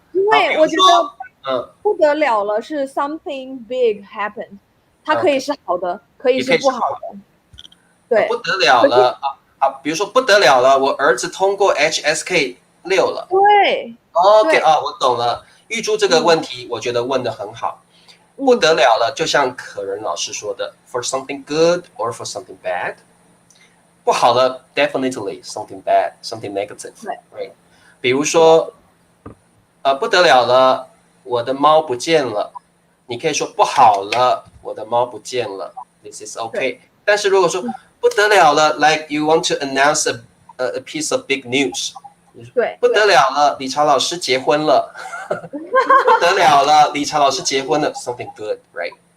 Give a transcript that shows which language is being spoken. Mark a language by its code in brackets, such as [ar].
[zh] 因为我觉得不得了了是 [en] something big happened， [zh] 它可以是好的，可以是不好的。对，不得了了比如说不得了了，我儿子通过 HSK 6了。对，OK 我懂了。玉珠这个问题，我觉得问得很好。不得了了，就像可人老师说的 ， [en] for something good or for something bad。 [zh] 不好了 [en] ，definitely something bad, something negative。right。 [zh] 比如说，不得了了，我的猫不见了。你可以说不好了，我的猫不见了 ， [en] this is okay。 [zh] 但是如果说不得了了 [en] ，like you want to announce a piece of big news。 [zh] 对，不得了了，理查老师结婚了。不得了了，理查老师结婚了 ， [en] something good，right？